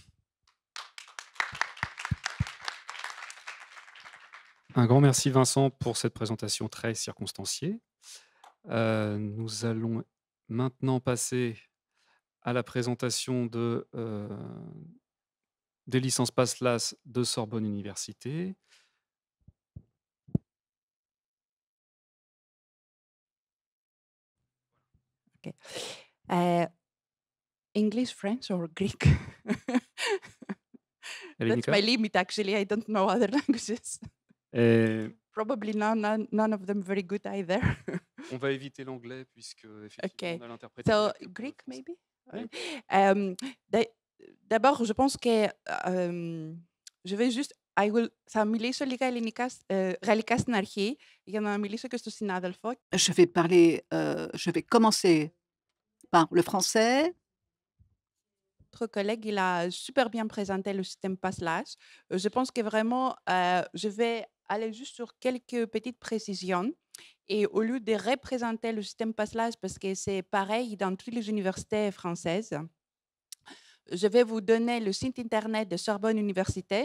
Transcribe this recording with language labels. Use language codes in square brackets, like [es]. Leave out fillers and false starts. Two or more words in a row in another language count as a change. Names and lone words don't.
[fr] Un grand merci Vincent pour cette présentation très circonstanciée. Nous allons maintenant passer à la présentation des licences PASS-LAS de Sorbonne Université. [en] Okay. English, French, or Greek? That's [el] Elenika? [en] my limit, actually. I don't know other languages. Probably none of them very good either. [fr] On va éviter l'anglais puisque effectivement [en] Okay. [fr] on a l'interprétation. [en] So, [fr] directe pour le [en] Greek, [fr] français. [en] maybe? [fr] Oui. D'abord, je pense que je vais juste. [el] Θα μιλήσω λίγα γαλλικά στην αρχή για να μιλήσω και στο συνάδελφο. [fr] Je vais commencer par le français. Notre collègue, il a super bien présenté le système PASS-LAS. Je pense que vraiment, je vais aller juste sur quelques petites précisions. Et au lieu de représenter le système PASS-LAS, parce que c'est pareil dans toutes les universités françaises, je vais vous donner le site internet de Sorbonne Université.